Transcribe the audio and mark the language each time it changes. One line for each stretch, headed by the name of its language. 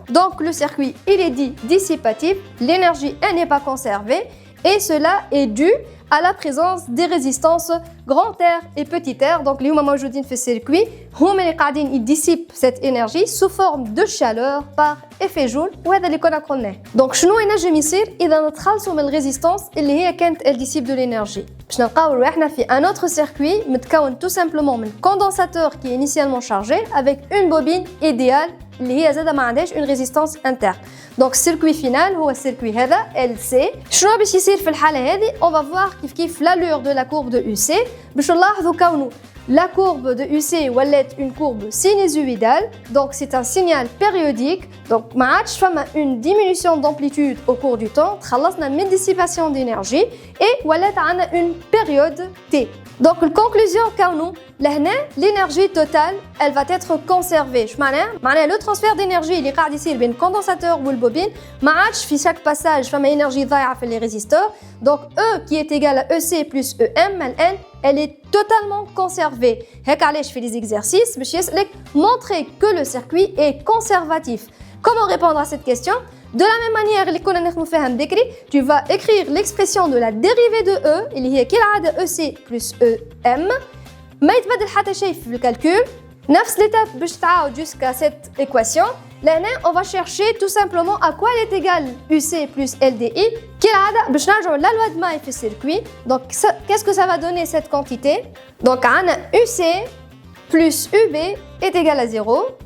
French: Donc le circuit il est dit dissipatif, l'énergie elle n'est pas conservée et cela est dû à la présence des résistances grand R et petit r. Donc les moments où
Arabic: في
French: circuit, ils dissipent cette énergie sous forme de chaleur par effet Joule.
Arabic: وهذا اللي كنا قلناه. Donc شنو ينجم يصير إذا نتخلصوا من الريزيستانس اللي هي كانت
French: elle dissipe de l'énergie.
Arabic: باش نلقاو رواحنا في
French: un autre circuit متكون tout simplement من condensateur qui est initialement chargé avec une bobine idéale
Arabic: اللي هي زاده ما عندهاش
French: une résistance interne. Donc circuit final هو السيركوي هذا LC.
Arabic: شنو باش يصير في الحاله هذه؟
French: On va voir كيف l'allure de la courbe de UC.
Arabic: باش نلاحظوا كونه
French: la courbe de UC ولات une courbe sinusoïdale. Donc c'est un signal périodique. Donc
Arabic: ما عادش فما
French: une diminution d'amplitude au cours du temps.
Arabic: تخلصنا من
French: dissipation d'énergie et
Arabic: ولات عندنا
French: une période T. Donc la conclusion
Arabic: كونه لهنا
French: l'énergie totale elle va être conservée.
Arabic: شو معناها
French: le transfert d'énergie
Arabic: اللي قاعد يصير بين الكوندنساتور والبوبين ما عادش في chaque passage فما énergie ضايعه في les résisteurs.
French: Donc E qui est égal à EC plus EM elle est totalement conservée.
Arabic: هيك علاش في
French: les exercices
Arabic: باش يسألك
French: montrer que le circuit est conservatif. Comment répondre à cette question? De la même manière
Arabic: اللي كنا نخدموا فيها من بكري,
French: tu vas écrire l'expression de la dérivée de E
Arabic: اللي هي كالعادة
French: EC plus EM.
Arabic: ما يتبدل حتى شيء في الكالكول.
French: نفس l'étape
Arabic: باش تعاود
French: jusqu'à cette équation. لهنا on va chercher tout simplement à quoi elle est égale UC plus LDI.
Arabic: كالعادة باش نرجعوا
French: la loi de Maille في الcircuit. Donc qu'est-ce que ça va donner cette quantité? Donc عندنا UC plus UB est égal à 0.